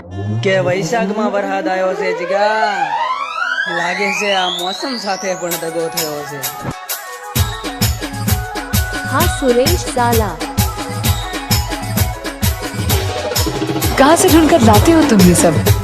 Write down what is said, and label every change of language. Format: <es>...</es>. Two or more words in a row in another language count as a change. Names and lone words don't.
<gu>કે વૈશાખમાં વરસાદ આવ્યો છે જીગા, લાગે છે આ મોસમ સાથે પણ દગો થયો છે।</gu> <hi>हाँ सुरेश साला, कहाँ से ढूंढकर लाते हो तुम ये सब?</hi>